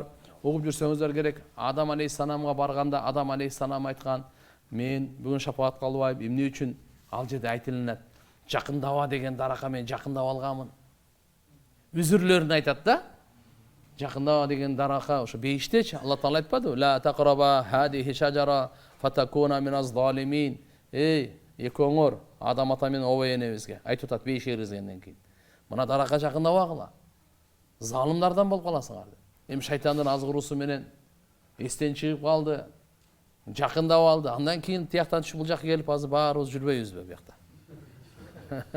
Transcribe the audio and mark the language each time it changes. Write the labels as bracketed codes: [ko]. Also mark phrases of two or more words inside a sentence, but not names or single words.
[ky] Угуп жүрсөңүздөр керек. Адам алейхиссаламга барганда Адам алейхиссалам айткан: "Мен бүгүн шапаат кылбайм, эмне үчүн?" Ал жерде айтылат: "Жакындаба деген даракка мен жакындап алганмын." Үзүрлөрүн айтат да. Жакындаба деген даракка ошо бейиштечи. Алла Таала айтпадыбы? [ar] "لا تقربا هذه الشجرة فتكونا من الظالمين." [ky] Экөөңөр Адам ата менен обой энебизге айтып атат бейишке киргизгенден кийин. Мына даракка жакындабагыла. Залымдардан болуп каласыңар деп. Эми шайтандын азгыруусу менен эстен чыгып калды. Жакындап алды. Андан кийин тияктан түшүп бул жакка келип азыр баарыбыз жүрбөйбүзбү бу жакта?